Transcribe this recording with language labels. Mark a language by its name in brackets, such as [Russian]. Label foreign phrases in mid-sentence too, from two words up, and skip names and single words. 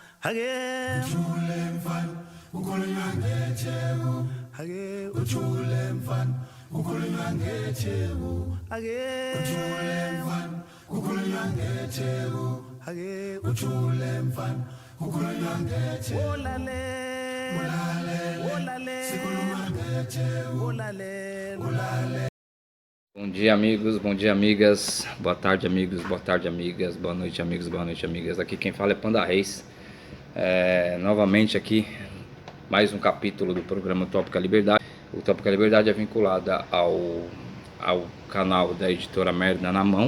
[Zulu] Ujule mfana ukhulunywa ngetheku ujule mfana ukhulunywa ngetheku ujule mfana ukhulunywa ngetheku ujule mfana ukhulunywa ngetheku ulale sikhuluma ngetheku ulale. [Portuguese] Bom dia, amigos, bom dia, amigas, boa tarde, amigos, boa tarde, amigas, boa noite, amigos, boa noite, amigas. Aqui quem fala é Panda Reis. Novamente aqui, mais um capítulo do programa Utópica Liberdade. O Utópica Liberdade é vinculada ao canal da editora Merda na Mão.